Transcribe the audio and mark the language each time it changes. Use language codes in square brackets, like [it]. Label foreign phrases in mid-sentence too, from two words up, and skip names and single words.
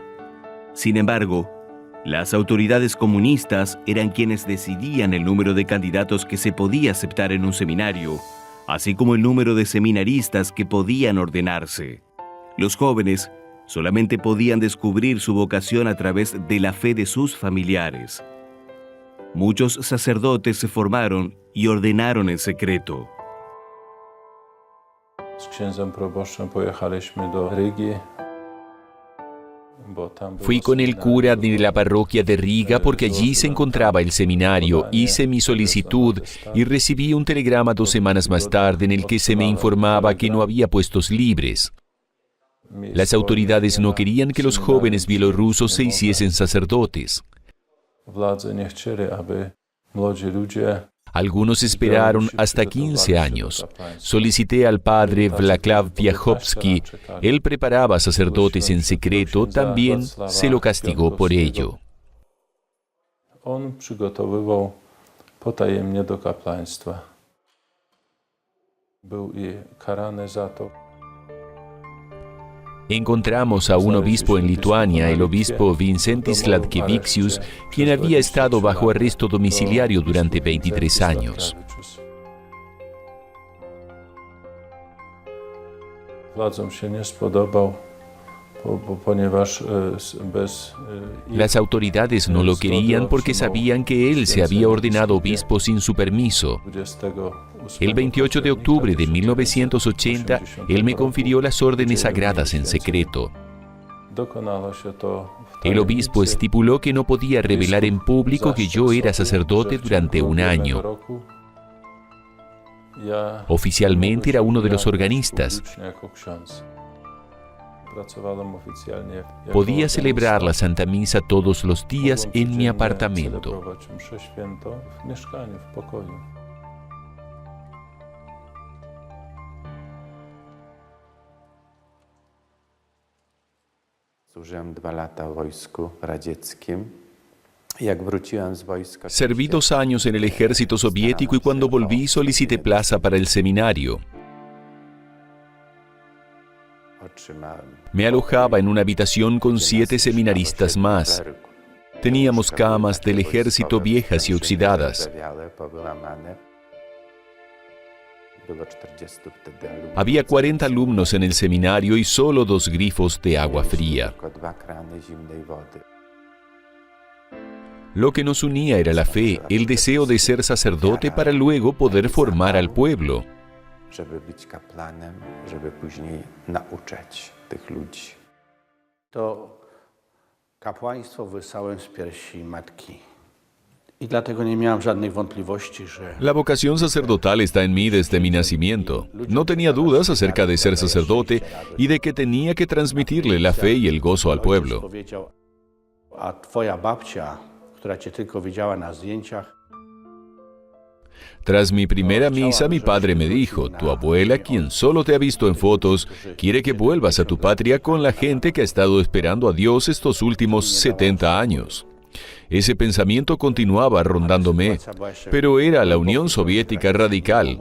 [es] Sin embargo, las autoridades comunistas eran quienes decidían el número de candidatos que se podía aceptar en un seminario, así como el número de seminaristas que podían ordenarse. Los jóvenes solamente podían descubrir su vocación a través de la fe de sus familiares. Muchos sacerdotes se formaron y ordenaron en secreto. [pl] Z księdzem proboszczem pojechaliśmy do Rygi. [es] Fui con el cura de la parroquia de Riga porque allí se encontraba el seminario. Hice mi solicitud y recibí un telegrama 2 semanas más tarde en el que se me informaba que no había puestos libres. Las autoridades no querían que los jóvenes bielorrusos se hiciesen sacerdotes. [pl] Władze nie chcieli, aby młodzi ludzie. [es] Algunos esperaron hasta 15 años. Solicité al padre Wlacław Piachowski. Él preparaba sacerdotes en secreto, también se lo castigó por ello. [pl] On przygotowywał potajemnie do kapłaństwa. Był i karany za to. [es] Encontramos a un obispo en Lituania, el obispo Vincentis Ladkevičius, quien había estado bajo arresto domiciliario durante 23 años. [pl] Władzom się nie spodobał, ponieważ bez. [es] Las autoridades no lo querían porque sabían que él se había ordenado obispo sin su permiso. El 28 de octubre de 1980, él me confirió las órdenes sagradas en secreto. El obispo estipuló que no podía revelar en público que yo era sacerdote durante 1 año. Oficialmente era uno de los organistas. Podía celebrar la Santa Misa todos los días en mi apartamento. [pl] Służyłem 2 lata w wojsku radzieckim. Jak wróciłem z wojska. [es] Serví 2 años en el ejército soviético y cuando volví solicité plaza para el seminario. Me alojaba en una habitación con 7 seminaristas más. Teníamos camas del ejército viejas y oxidadas. Había 40 alumnos en el seminario y solo 2 grifos de agua fría. Lo que nos unía era la fe, el deseo de ser sacerdote para luego poder formar al pueblo. [pl] To kapłaństwo wysłałem z piersi matki. I dlatego nie miałem żadnych wątpliwości, że [es] La vocación sacerdotal está en mí desde mi nacimiento. No tenía dudas acerca de ser sacerdote y de que tenía que transmitirle la fe y el gozo al [pl] ojciec [es] pueblo. [pl] powiedział, a twoja babcia, która cię tylko widziała na zdjęciach, [es] Tras mi primera misa, mi padre me dijo, tu abuela, quien solo te ha visto en fotos, quiere que vuelvas a tu patria con la gente que ha estado esperando a Dios estos últimos 70 años. Ese pensamiento continuaba rondándome, pero era la Unión Soviética radical.